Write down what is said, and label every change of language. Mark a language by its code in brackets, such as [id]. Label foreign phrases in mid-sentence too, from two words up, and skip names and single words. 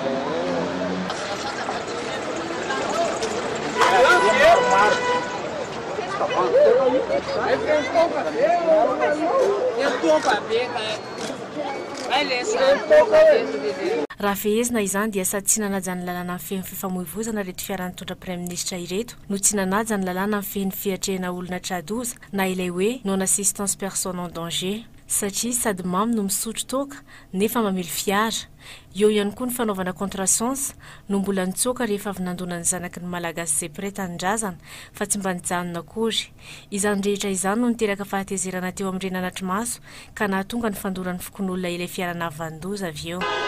[mg] raha fehezina izany dia sady tsy nanaja ny lalàna amin'ny fehny fifamoivozana reto fiarany tondra praiminisitra ireto no tsy nanaja ny lalàna amin'ny fehny fiatrehana olona tradoza na ilay hoe [fr] non assistance personne en danger [mg] satria sady mamy no misotro toka nefa mamily fiara. Eo ihany koa ny fanaovana contrasens no mbola nitsoaka rehefa avy nandona ny zanaky ny malagasy izay pre tanindrazana fa tsy mba nijanona akory. Izany rehetra izany no niteraka fahatezerana teo amin'ny renanatry maso ka nahatonga ny fandoran'ny fokon'olona ilay fiarana vandoza avy eo.